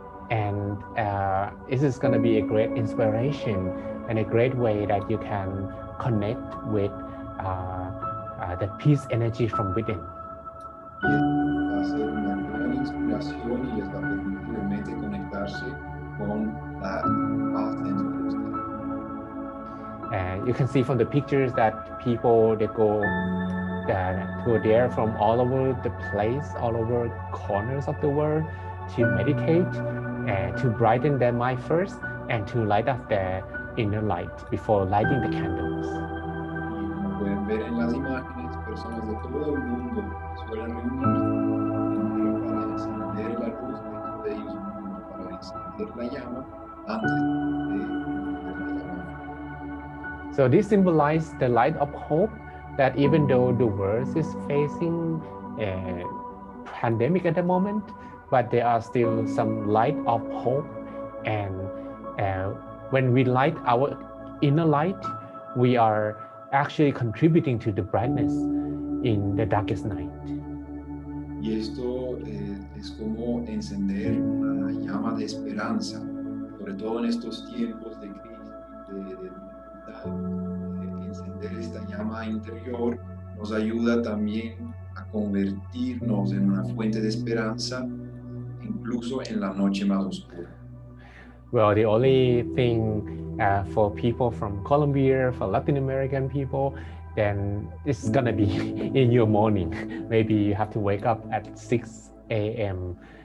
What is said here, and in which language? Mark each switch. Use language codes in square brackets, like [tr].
[en] And this is going to be a great inspiration and a great way that you can connect with the peace energy from within. [es] Va a ser una gran inspiración y les va a permitir realmente conectarse con la paz dentro de ustedes. [en] And you can see from the pictures that people they go there from all over the place, all over corners of the world to meditate and to brighten their mind first and to light up their inner light before lighting the candles. [es] Y como pueden ver en las imágenes, personas de todo el mundo suelen reunirse para encender la luz dentro de ellos mismos, para encender la llama antes de encender la llama. [en] So this symbolizes the light of hope, that even though the world is facing a pandemic at the moment, but there are still some light of hope. And when we light our inner light, we are actually contributing to the brightness in the darkest night. [es] Y esto es como encender una llama de esperanza, sobre todo en estos tiempos de crisis, de dificultad. Encender esta llama interior nos ayuda también a convertirnos en una fuente de esperanza, incluso en la noche más oscura. [en] Well, the only thing for people from Colombia, for Latin American people, then it's gonna be in your morning. Maybe you have to wake up at 6 a.m.